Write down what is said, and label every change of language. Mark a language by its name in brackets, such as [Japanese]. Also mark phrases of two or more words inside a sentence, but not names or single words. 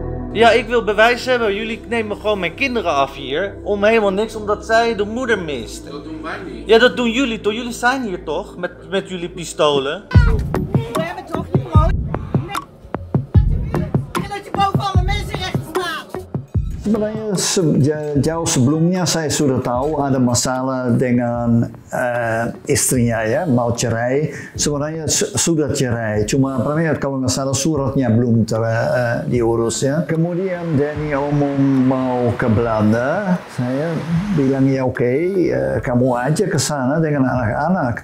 [Dutch] Ja, ik wil bewijs hebben. Jullie nemen gewoon mijn kinderen af hier. Om helemaal niks, omdat zij de moeder mist. Dat doen wij niet. Ja, dat doen jullie toch? Jullie zijn hier toch? Met jullie pistolen. We hebben toch niet brood? En dat je boven alle mensenrechten staat. [Indonesian] Sebenarnya jauh sebelumnya saya sudah tahu ada masalah dengan istrinya ya, mau cerai. Sebenarnya sudah cerai, cuma kalau nggak salah suratnya belum diurus ya. Kemudian Danny omong mau ke Belanda, saya bilang ya oke, kamu aja ke sana dengan anak-anak.